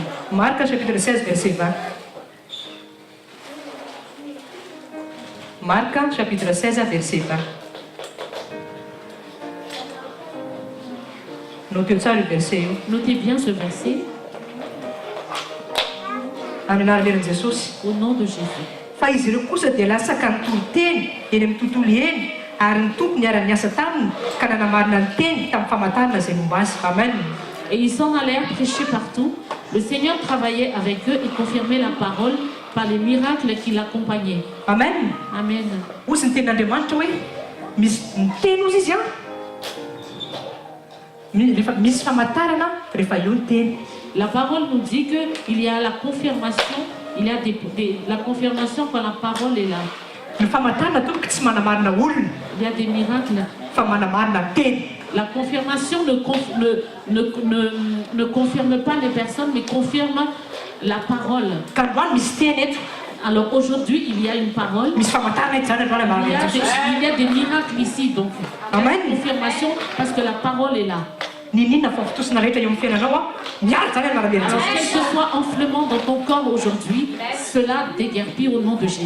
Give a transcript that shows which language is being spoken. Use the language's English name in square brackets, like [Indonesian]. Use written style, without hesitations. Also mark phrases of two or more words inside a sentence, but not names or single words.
[French] Marc chapitre 16, verset 20. Marc chapitre 16, verset 20. Notez ça le verset. Notez bien ce verset. Au nom de Jésus. [Malagasy] Fa izy ireo kosa dia lasaka nitoro-teny eny amin'ny tontolo eny ary ny tompony ara-niasa taminy ka nanamarina ny teny tamin'ny famantarana izay momba azy. Amen. [French] Et ils s'en allèrent prêcher partout. Le Seigneur travaillait avec eux et confirmait la parole par les miracles qui l'accompagnaient. Amen. Amen. [Malagasy] Ozy ny tenin'Andriamanitra hoe misy miteny ozy izy rehefa misy famantarana rehefa eo ny teny. [French] La parole nous dit qu'il y a la confirmation, il y a la confirmation quand la parole est là. [Malagasy] Ny famantarana tompoko tsy manamarina olona. [French] Il y a des miracles. [Malagasy] Fa manamarina teny. [French] La confirmation ne confirme pas les personnes, mais confirme la parole. Alors aujourd'hui, il y a une parole. Il y a des miracles ici, donc. Amen. Confirmation parce que la parole est là. Alors, quel que soit enflement dans ton corps aujourd'hui, cela déguerpit au nom de Jésus.